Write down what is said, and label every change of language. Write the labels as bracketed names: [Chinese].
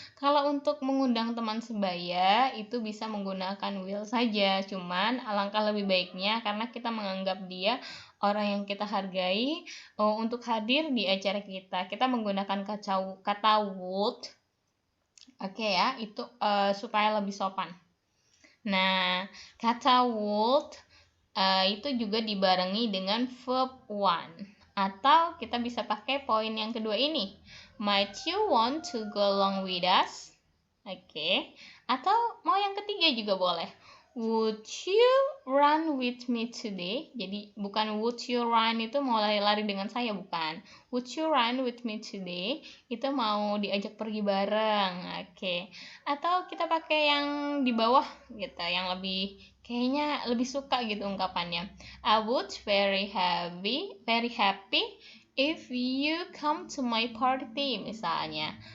[Indonesian] Kalau untuk mengundang teman sebaya itu bisa menggunakan will saja, cuman alangkah lebih baiknya karena kita menganggap dia orang yang kita hargai, untuk hadir di acara kita menggunakan kata would. Oke ya, itu supaya lebih sopan. Nah, kata would itu juga dibarengi dengan verb want. Atau kita bisa pakai poin yang kedua ini. [English] Might you want to go along with us? Oke. [Indonesian] Atau mau yang ketiga juga boleh. [English] Would you run with me today? [Indonesian] Jadi bukan [English] would you run [Indonesian] itu mau lari-lari dengan saya, bukan. [English] Would you run with me today? [Indonesian] Itu mau diajak pergi bareng. Oke. Atau kita pakai yang di bawah gitu, yang kayaknya lebih suka gitu ungkapannya. [English] I would very happy if you come to my party [Indonesian] misalnya.